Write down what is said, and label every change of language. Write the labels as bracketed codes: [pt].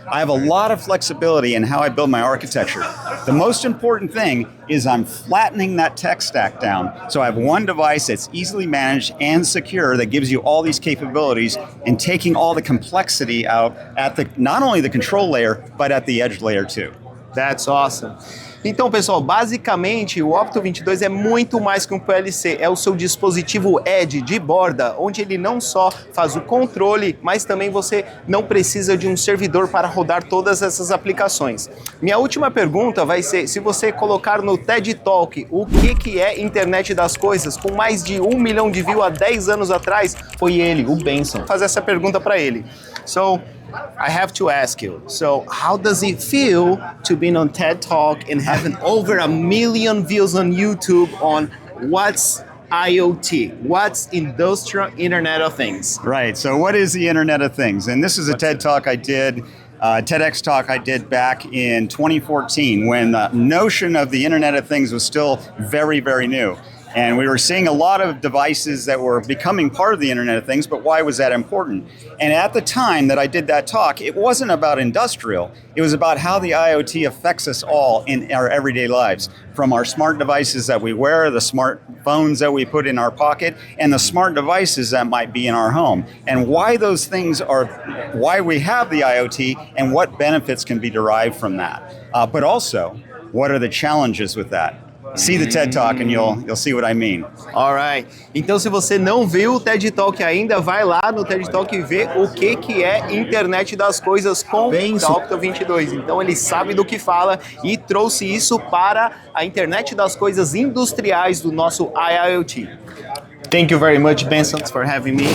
[en] I have a lot of flexibility in how I build my architecture. The most important thing is I'm flattening that tech stack down. So I have one device that's easily managed and secure that gives you all these capabilities and taking all the complexity out at not only the control layer, but at the edge layer too. That's awesome. [pt] Então, pessoal, basicamente o Opto 22 é muito mais que um PLC, é o seu dispositivo Edge de borda, onde ele não só faz o controle, mas também você não precisa de um servidor para rodar todas essas aplicações. Minha última pergunta vai ser, se você colocar no TED Talk o que é Internet das Coisas, com mais de 1 milhão de views há 10 anos atrás, foi ele, o Benson. Vou fazer essa pergunta para ele. [en] So, I have to ask you, so how does it feel to be on TED Talk and having over 1 million views on YouTube on what's IoT? What's Industrial Internet of Things? Right, so what is the Internet of Things? And this is a TED Talk I did, TEDx talk I did back in 2014 when the notion of the Internet of Things was still very, very new. And we were seeing a lot of devices that were becoming part of the Internet of Things, but why was that important? And at the time that I did that talk, it wasn't about industrial. It was about how the IoT affects us all in our everyday lives, from our smart devices that we wear, the smart phones that we put in our pocket, and the smart devices that might be in our home, and why those things are, why we have the IoT, and what benefits can be derived from that. But also, what are the challenges with that? See the TED Talk and you'll see what I mean. Alright. [pt] Então, se você não viu o TED Talk ainda, vai lá no TED Talk e vê o que é Internet das Coisas com o Opto 22. Então, ele sabe do que fala e trouxe isso para a Internet das Coisas industriais do nosso IoT. [en] Thank you very much, Benson, for having me.